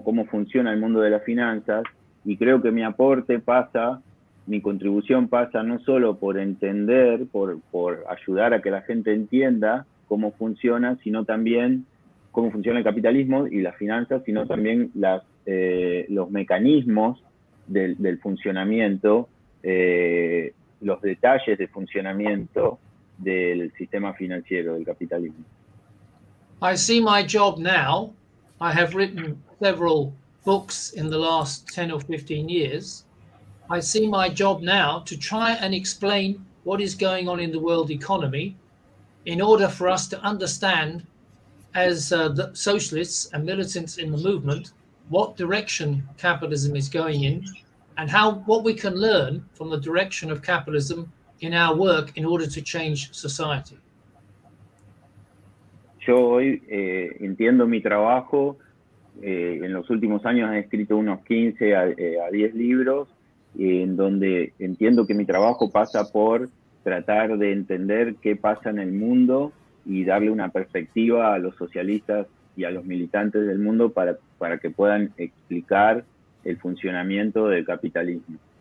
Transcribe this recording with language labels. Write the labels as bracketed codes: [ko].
[es] funciona el mundo de las finanzas, y creo que mi contribución pasa no solo por entender, por ayudar a que la gente entienda cómo funciona, sino también cómo funciona el capitalismo y las finanzas, sino también los mecanismos del funcionamiento, los detalles de funcionamiento del sistema financiero, del capitalismo. [en] I see my job now. I have written several books in the last 10 or 15 years. I see my job now to try and explain what is going on in the world economy in order for us to understand, as the socialists and militants in the movement, what direction capitalism is going in and what we can learn from the direction of capitalism in our work in order to change society. [es] Yo hoy entiendo mi trabajo. En los últimos años he escrito unos 15 a 10 libros, en donde entiendo que mi trabajo pasa por tratar de entender qué pasa en el mundo y darle una perspectiva a los socialistas y a los militantes del mundo para que puedan explicar el funcionamiento del capitalismo.